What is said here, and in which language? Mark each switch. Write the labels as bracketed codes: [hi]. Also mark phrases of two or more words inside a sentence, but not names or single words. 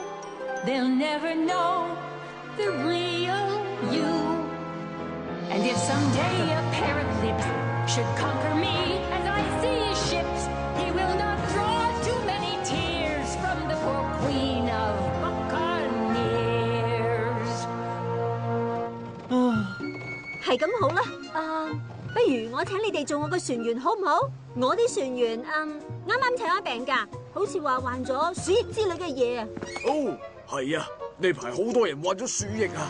[en] They'll never know the real you. And if someday a pair of lips should conquer me as I see his ships, he will not draw too many tears from the poor queen of buccaneers. [yue] 係咁好啦，不如我請你哋做我嘅船員好唔好？我啲船員啱啱請咗病假，好似話患咗鼠疫之類嘅嘢啊。哦，係啊，呢排好多人患咗鼠疫啊。